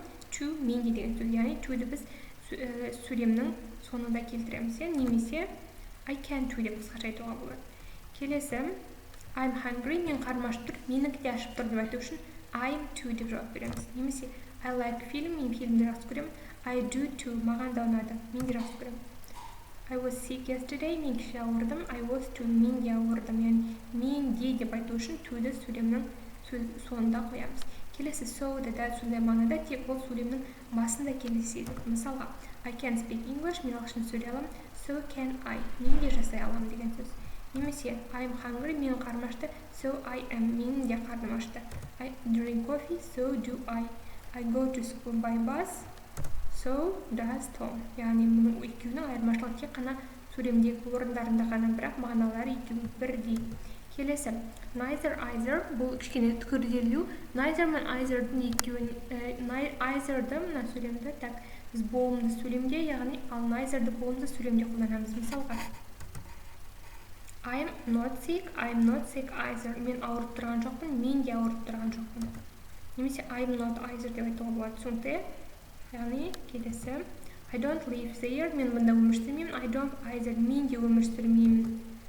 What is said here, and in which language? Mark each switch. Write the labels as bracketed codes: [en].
[kk] To мен де деген сөз. Яғни to-ді біз сөйлемнің соңында келтіреміз. Немесе I can to деп қысқаша айтуға болады. Келесі, [en] I'm hungry, [kk] мен қарным ашып тұр, менікі де ашып тұр деп айту үшін [en] I'm to [kk] деп жауап береміз. Немесе [en] I like film, [kk] мен фильмді жақсы көремін. [en] I do too, [kk] маған да ұнады, мен де жақсы көремін. [en] I was sick yesterday, [kk] мен кеше ауырдым. [en] I was too, [kk] мен де ауырдым. Яғни мен де деп айту үшін to-ді сөйлемнің соңында қоямыз. Келесі so-ды да сондай мағынада, тек ол сөйлемнің басында кездеседі. Мысалға, [en] I can speak English, [kk] мен ағылшынша сөйлей аламын. [en] So can I, [kk] мен де жасай аламын деген сөз. Немесе [en] I'm hungry, [kk] менің қарным ашты. [en] So I am, [kk] менің де қарным ашты. [en] I drink coffee, so do I. I go to school by bus, so does Tom. [kk] Яғни мұның екеуінің айырмашылығы тек қана сөйлемдегі орындарында ғана, бірақ мағыналары екеуі бірдей. Келесі, neither, either, бұл кішкене күрделеу. Neither мен either'дың екеуін, either'ды мына сөйлемді, так, біз болымды сөйлемде, яғни ал neither'ды болымды сөйлемде қолданамыз. Мысалға, [en] I'm not sick either. [kk] Мен ауырып тұрған жоқпын, мен де ауырып тұрған жоқпын. Немесе [en] I'm not either [kk] деп айтуға болады. Түсінікті? Яғни келесі, [en] I don't live there, [kk] мен бұнда өмір сүрмеймін. [en] I don't either, [kk] мен де өмір сүрмеймін.